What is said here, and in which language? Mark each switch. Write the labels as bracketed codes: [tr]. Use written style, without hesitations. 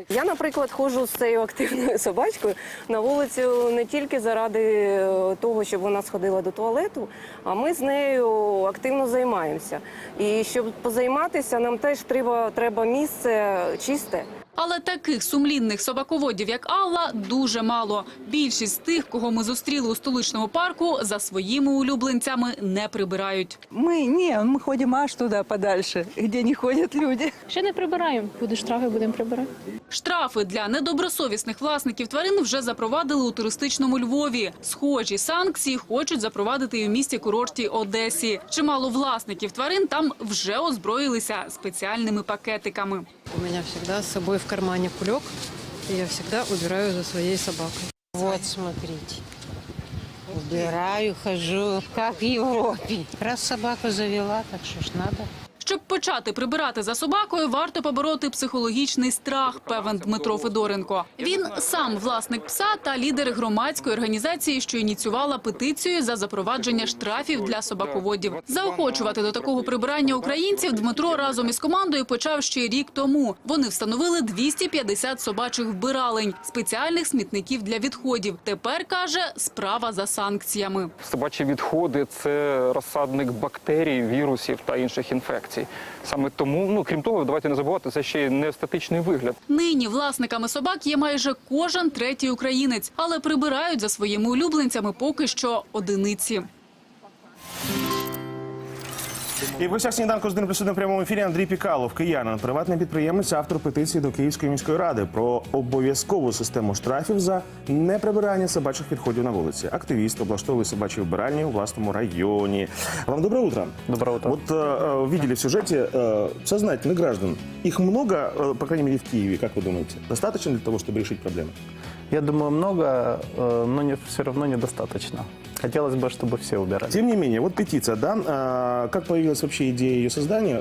[uk] Я, наприклад, ходжу з цією активною собачкою на вулицю не тільки заради того, щоб вона сходила до туалету, а ми з нею активно займаємося. І щоб позайматися, нам теж треба місце чисте. Але таких сумлінних собаководів, як Алла, дуже мало. Більшість тих, кого ми зустріли у столичному парку, за своїми улюбленцями не прибирають. [ru] Мы ходим аж туда подальше, где не ходят люди. [uk] Ще не прибираємо. Буде штрафи, будемо прибирати. Штрафи для недобросовісних власників тварин вже запровадили у туристичному Львові. Схожі санкції хочуть запровадити і в місті-курорті Одесі. Чимало власників тварин там вже озброїлися спеціальними пакетиками. [ru] У меня всегда с собой в кармане кулек, и я всегда убираю за своей собакой. Вот, смотрите. Убираю, хожу, как в Европе. Раз собаку завела, так что ж надо. [uk] Щоб почати прибирати за собакою, варто побороти психологічний страх, певен Дмитро Федоренко. Він сам власник пса та лідер громадської організації, що ініціювала петицію за запровадження штрафів для собаководів. Заохочувати до такого прибирання українців Дмитро разом із командою почав ще рік тому. Вони встановили 250 собачих вбиралень, спеціальних смітників для відходів. Тепер, каже, справа за санкціями. Собачі відходи – це розсадник бактерій, вірусів та інших інфекцій. Саме тому, крім того, давайте не забувати, це ще й не естетичний вигляд. Нині власниками собак є майже кожен третій українець, але прибирають за своїми улюбленцями поки що одиниці. І в гостях сніданку з 1+1 в прямому ефірі Андрій Пікалов, киянин, приватний підприємець, автор петиції до Київської міської ради про обов'язкову систему штрафів за неприбирання собачих відходів на вулиці. Активіст облаштовує собачі вбиральні у власному районі. [ru] Вам доброе утро. Доброе утро. Вот видели в сюжете сознательных граждан. Их много, по крайней мере, в Киеве, как вы думаете? Достаточно для того, чтобы решить проблему? Я думаю, много, но все равно недостаточно. Хотелось бы, чтобы все убирали. Тем не менее, вот петиция, да? Как появилась вообще идея ее создания?